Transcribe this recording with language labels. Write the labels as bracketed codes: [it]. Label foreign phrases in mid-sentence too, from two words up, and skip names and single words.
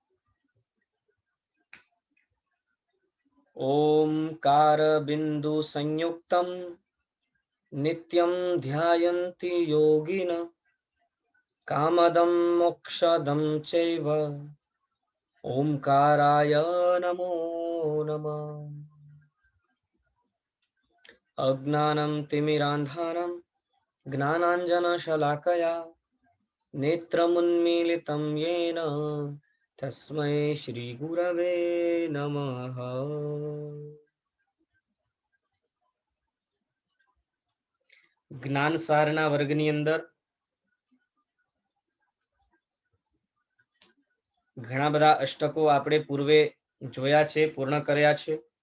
[sa] ઓમકાર બિંદુ સંયુક્તમ નિત્યમ ધ્યાયન્તિ યોગિન કામદમ મોક્ષદમ ચૈવ ઓમકારાય નમો નમઃ। અજ્ઞાનમ તિમિરાંધાનમ જ્ઞાનાંજનશલાકયા नेत्रमुन्मीलितं येन तस्मै श्री गुरवे नमः। [gu] જ્ઞાનસારના વર્ગની અંદર ઘણા બધા અષ્ટકો આપણે પૂર્વે જોયા છે, પૂર્ણ કર્યા છે।